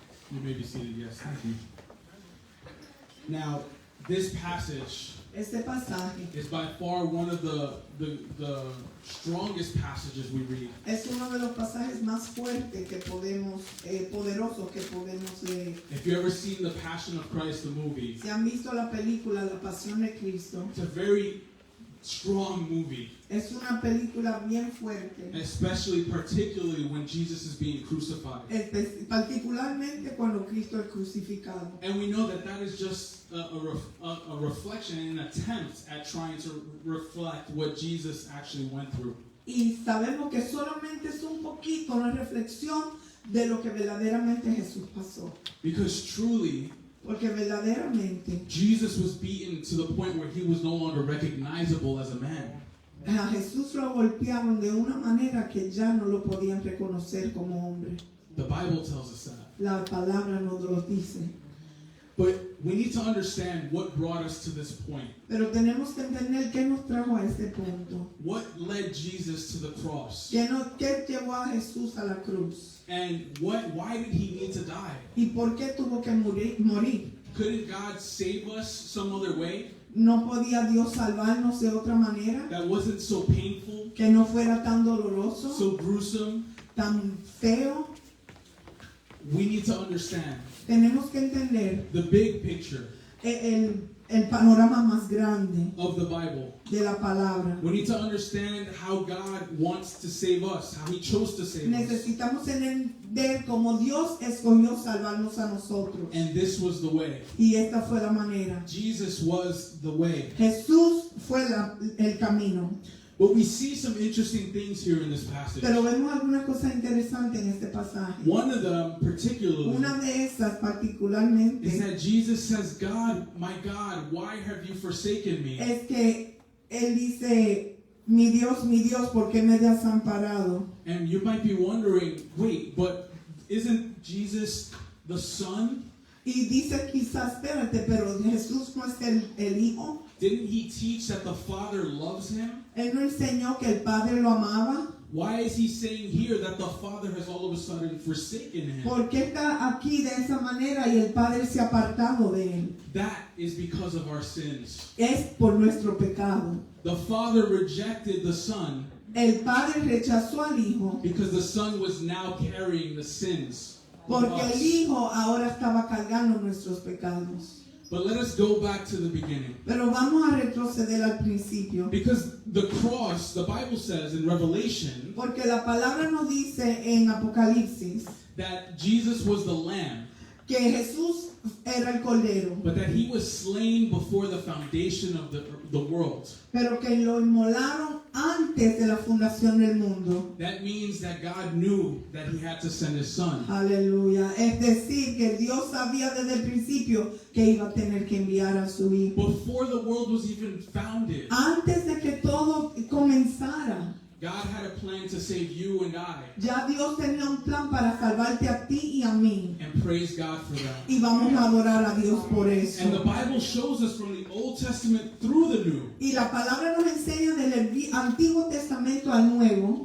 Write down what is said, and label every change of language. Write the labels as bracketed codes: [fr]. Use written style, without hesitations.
[en] You may be seated, yes, thank you. Now, this passage [es] Este pasaje [en] is by far one of the strongest passages we read. [es] es uno de los pasajes más fuertes que podemos, poderosos que podemos leer. [en] If you've ever seen The Passion of Christ, the movie, [es] Si han visto la película La Pasión de Cristo, [en] it's a very strong movie, [es] es una película bien fuerte, [en] particularly when Jesus is being crucified. [es] particularmente cuando Cristo es crucificado. [en] And we know that is just a reflection and an attempt at trying to reflect what Jesus actually went through. [es] Y sabemos que solamente es un poquito una reflexión de lo que verdaderamente Jesús pasó. [en] Because truly, [es] Porque verdaderamente [en] Jesus was beaten to the point where he was no longer recognizable as a man. [es] a Jesús lo golpearon de una manera que ya no lo podían reconocer como hombre. [en] The Bible tells us that. [es] La palabra nos lo dice. [en] But we need to understand what brought us to this point. [es] Pero tenemos que entender qué nos trajo a este punto. [en] What led Jesus to the cross? [es] ¿Qué llevó a Jesús a la cruz? [en] And why did he need to die? [es] ¿Y por qué tuvo que morir? [en] Couldn't God save us some other way [es] ¿No podía Dios salvarnos de otra manera? [en] that wasn't so painful, [es] ¿Que no fuera tan doloroso, [en] so gruesome? [es] tan feo? [en] We need to understand [es] Tenemos que entender [en] the big picture [es] el panorama más grande [en] of the Bible. [es] de la palabra. [en] We need to understand how God wants to save us, how he chose to save us. [es] Necesitamos entender cómo Dios escogió salvarnos a nosotros. [en] And this was the way. [es] Y esta fue la manera. [en] Jesus was the way. [es] Jesús fue el camino. [en] But we see some interesting things here in this passage. [es] Pero vemos alguna cosa interesante en este pasaje. [en] One of them particularly [es] Una de esas particularmente [en] is that Jesus says, God, my God, why have you forsaken me? [es] es que Él dice, mi Dios, ¿por qué me has desamparado? [en] And you might be wondering, wait, but isn't Jesus the Son? [es] Y dice quizás, espérate, pero Jesús no es el Hijo. [en] Didn't he teach that the Father loves him? [es] Él no enseñó que el Padre lo amaba. [en] Why is he saying here that the Father has all of a sudden forsaken him? [es] ¿Por qué está aquí de esa manera y el Padre se ha apartado de él? [en] That is because of our sins. [es] Es por nuestro pecado. [en] The Father rejected the Son [es] El Padre rechazó al Hijo [en] because the Son was now carrying the sins of [es] porque el [en] us. [es] Hijo ahora estaba cargando nuestros pecados. [en] But let us go back to the beginning. [es] Pero vamos a retroceder al principio. [en] Because the cross, the Bible says in Revelation, [es] Porque la palabra nos dice en Apocalipsis [en] that Jesus was the Lamb. [es] que que Jesús era el Cordero, [en] but that he was slain before the foundation of the world. [es] pero que lo inmolaron antes de la fundación del mundo. [en] That means that God knew that he had to send his son. [es] Aleluya. Es decir, que Dios sabía desde el principio que iba a tener que enviar a su Hijo. [en] Before the world was even founded, [es] Antes de que todo comenzara, [en] God had a plan to save you and I. [es] ya Dios tenía un plan para salvarte a ti y a mí. [en] And praise God for that. [es] Y vamos a adorar a Dios por eso. [en] And the Bible shows us from the Old Testament through the New [es] Y la palabra nos enseña desde el Antiguo Testamento al Nuevo